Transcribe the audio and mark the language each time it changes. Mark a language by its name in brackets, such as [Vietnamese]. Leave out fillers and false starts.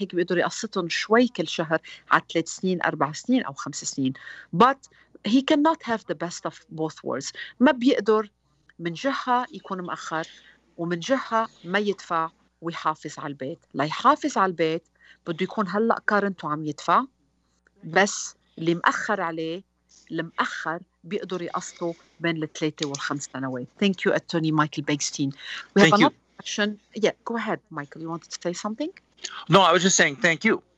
[Arabic] هيك بيقدر يقسطهم شوي كل شهر على 3 سنين 4 سنين أو 5 سنين. [English] But he cannot have the best of both worlds. [Arabic] ما بيقدر من جهة يكون مأخر ومن جهة ما يدفع ويحافظ على البيت. ليحافظ على البيت بده يكون هلأ كارنت وعم يدفع، بس اللي مأخر عليه المأخر بيقدر يقسطه بين ال3 وال5 سنوات. [English] Thank you, Attorney Michael Benkstein. We have another question. Yeah, go ahead, Michael. You wanted to say something? No, I was just saying thank you.